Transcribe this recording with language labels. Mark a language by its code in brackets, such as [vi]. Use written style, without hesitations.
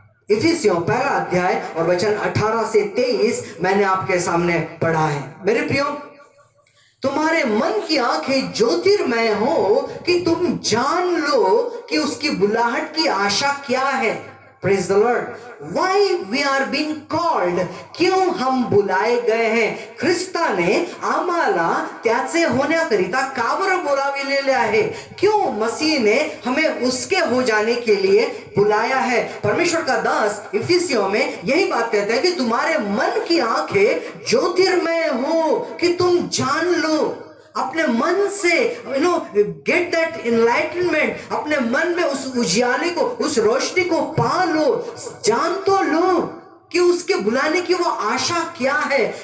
[hi] इफिसियों 1 अध्याय और वचन 18 से 23 मैंने आपके सामने पढ़ा है. मेरे प्रियो, तुम्हारे मन की आंखें ज्योतिर्मय हो कि तुम जान लो कि उसकी बुलाहट की आशा क्या है. [en] Praise the lord. Why we are being called, [hi] क्यों हम बुलाए गए हैं. [mr] ख्रिस्ताने आम्हाला त्याचे होण्याकरिता का बरं बोलाविलेले आहे. [hi] क्यों मसीह ने हमें उसके हो जाने के लिए बुलाया है. परमेश्वर का दास इफिसियों में यही बात कहता है कि तुम्हारे मन की आंखें ज्योतिर्मय हो कि तुम जान लो. अपने मन से [en] get that enlightenment, [hi] अपने मन में उस उजियाले को, उस रोशनी को पा लो, जान तो लो कि उसके बुलाने की वो आशा क्या है.